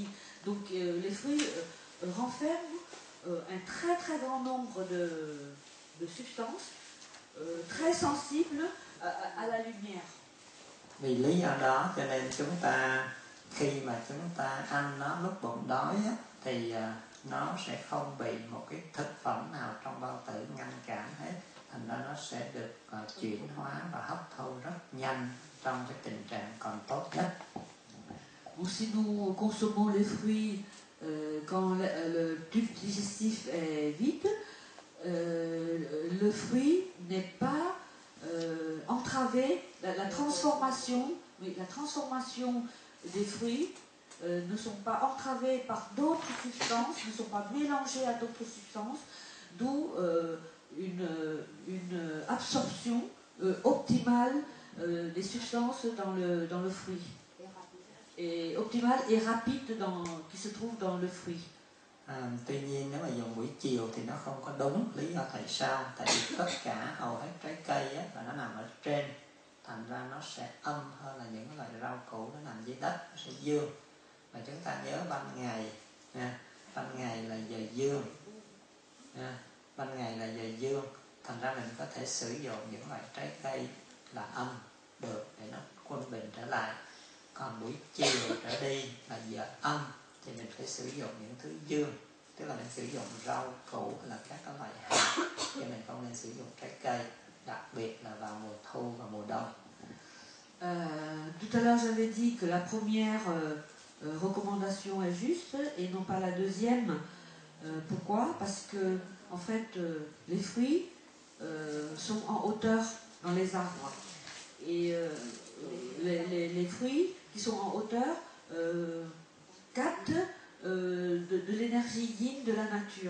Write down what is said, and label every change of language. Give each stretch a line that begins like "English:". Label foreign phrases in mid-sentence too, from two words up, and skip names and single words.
French: Donc les fruits renferment un très très grand nombre de substances très sensibles à la lumière.
Vietnamese: Vì lý do đó cho nên chúng ta khi mà chúng ta ăn nó lúc bụng đói á, thì nó sẽ không bị một cái thực phẩm nào trong bao tử ngăn cản hết, thành ra nó sẽ được chuyển hóa và hấp thu rất nhanh trong cái tình trạng còn tốt nhất.
French: Si nous consommons les fruits quand le tube digestif est vide, le fruit n'est pas entravé, la transformation des fruits ne sont pas entravés par d'autres substances, ne sont pas mélangés à d'autres substances, d'où une absorption optimale des substances dans le fruit. Et optimale et rapide qui se trouve dans le fruit.
Vietnamese: Tuy nhiên nếu mà dùng buổi chiều thì nó không có đúng. Lý do tại sao? Tại vì tất cả hầu hết trái cây á, là nó nằm ở trên, thành ra nó sẽ âm hơn là những loại rau củ nó nằm dưới đất, nó sẽ dương. Và chúng ta nhớ ban ngày là giờ dương, ban ngày là giờ dương, thành ra mình có thể sử dụng những loại trái cây là âm được để nó quân bình trở lại. Còn buổi chiều trở đi là giờ âm thì mình phải sử dụng những thứ dương, tức là mình sử dụng rau củ hay là các loại hạt, chứ mình không nên sử dụng trái cây, đặc biệt là vào mùa thu và mùa đông.
French: Tout à l'heure j'avais dit que la première recommandation est juste et non pas la deuxième. Pourquoi? Parce que, en fait, les fruits sont en hauteur dans les arbres. Et les fruits qui sont en hauteur captent de l'énergie yin de la nature.